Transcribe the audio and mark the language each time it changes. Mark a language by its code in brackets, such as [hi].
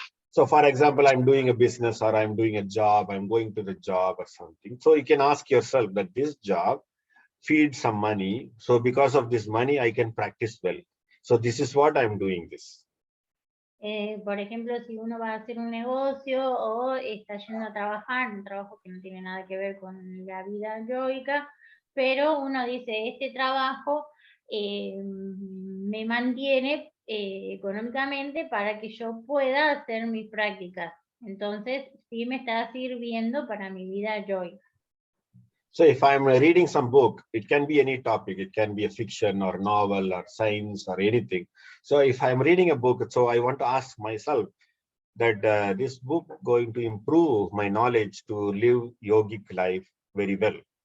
[en] So for example, I'm doing a business or I'm doing a job, I'm going to the job or something. So you can ask yourself that this job feeds some money. So because of this money, I can practice well. So this is what I'm doing this. [es] Por ejemplo, si uno va a hacer un negocio o está yendo a trabajar, un trabajo que no tiene nada que ver con la vida yoica, pero uno dice, este trabajo me mantiene económicamente para que yo pueda hacer mis prácticas. Entonces, sí me está sirviendo para mi vida yoica. [en] So if I'm reading some book, it can be any topic. It can be a fiction or novel or science or anything. So if I'm reading a book, so I want to ask myself that this book going to improve my knowledge to live yogic life very well.